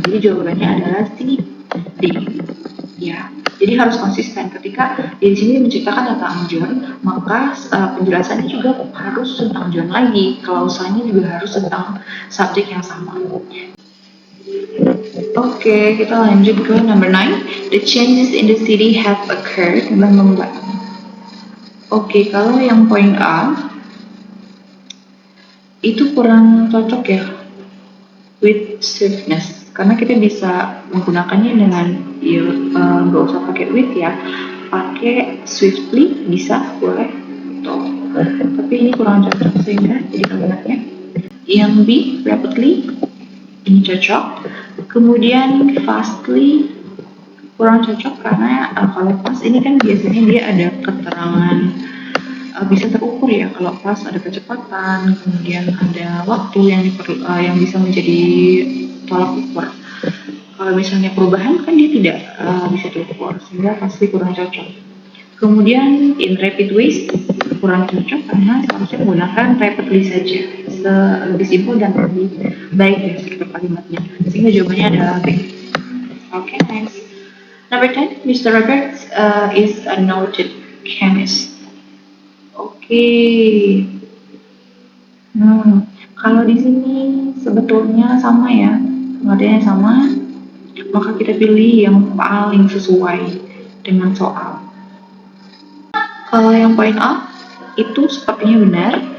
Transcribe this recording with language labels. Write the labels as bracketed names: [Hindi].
[Indonesian] Jadi jawabannya adalah si D. Ya, jadi harus konsisten. Ketika di sini menceritakan tentang John, maka penjelasannya juga harus tentang John lagi. Klausannya juga harus tentang subjek yang sama. Oke, kita lanjut ke number 9. [English] The changes in the city have occurred. [Indonesian] Oke, kalau yang poin A itu kurang cocok ya with swiftness, karena kita bisa menggunakannya dengan nggak usah pakai with ya, pakai swiftly bisa boleh gitu. Tapi ini kurang cocok sehingga jadi kalimatnya yang B, rapidly, ini cocok. Kemudian fastly kurang cocok karena kalau fast ini kan biasanya dia ada keterangan bisa terukur ya. Kalau pas ada kecepatan, kemudian ada waktu yang bisa menjadi tolak ukur. Kalau misalnya perubahan kan dia tidak bisa diukur, sehingga pasti kurang cocok. Kemudian in rapid ways kurang cocok karena seharusnya menggunakan rapidly saja, lebih simpel dan lebih baik ya struktur kalimatnya. Sehingga jawabannya adalah B. [English] Okay, next. Number 10, Mr. Roberts is a noted chemist. Oke. [Indonesian] Kalau di sini sebetulnya sama ya, pengertiannya sama, maka kita pilih yang paling sesuai dengan soal. Kalau yang poin A itu sepertinya benar.